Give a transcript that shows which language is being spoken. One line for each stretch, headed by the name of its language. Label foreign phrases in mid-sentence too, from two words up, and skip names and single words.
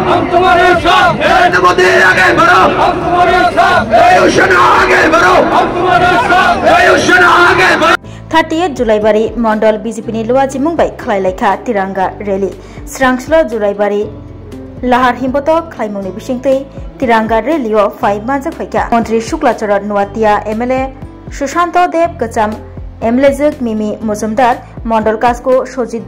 Hindi: हम तुम्हारे साथ हैं। नरेंद्र मोदी आगे बढ़ो, हम तुम्हारे साथ हैं। वायुसेना आगे बढ़ो, हम तुम्हारे साथ हैं। वायुसेना आगे बढ़ो।
Kok Borok: 38 जुलाइबारी मंडल बीजेपी नि लुवाजी मुंबई खलाइलाइखा तिरंगा रैली स्रांसलो जुलाइबारी लाहार हिम्बतो खलाइमुंनि बिसिंतै तिरंगा रैलियो फाइ मानजक फैका मंत्री शुक्लाचरण नुवातिया एमएलए सुशांत देव गचाम एमएलए मिमी मजुमदार मंडल कास्को सजित